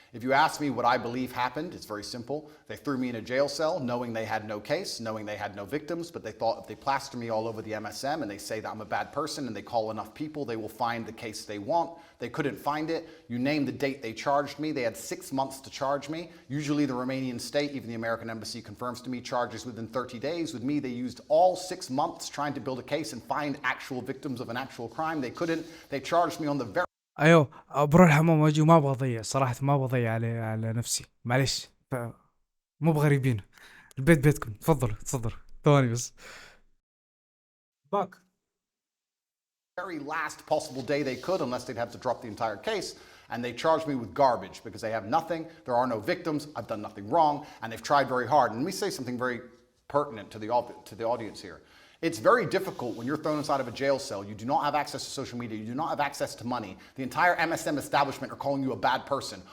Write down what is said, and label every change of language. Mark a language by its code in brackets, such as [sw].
[en] If you ask me what I believe happened, it's very simple. They threw me in a jail cell knowing they had no case, knowing they had no victims, but they thought if they plaster me all over the MSM and they say that I'm a bad person and they call enough people, they will find the case they want. They couldn't find it. You name the date they charged me. They had 6 months to charge me. Usually the Romanian state, even the American embassy confirms to me, charges within 30 days. With me, they used all 6 months trying to build a case and find actual victims of an actual crime. They couldn't. They charged me on the very [ar] ايوه بروح الحمام واجي وما ابغى اضيع صراحه، ما ابغى اضيع على نفسي، معليش مو بغريبين، البيت بيتكم، تفضلوا ثواني بس. [en] Back. very last possible day they could, unless they'd have to drop the entire case, and they charged me with garbage because they have nothing, there are no victims, I've done nothing wrong, and they've tried very hard. And let me say something very pertinent to the audience here. It's very difficult when you're thrown inside of a jail cell, you do not have access to social media, you do not have access to money, the entire MSM establishment are calling you a bad person.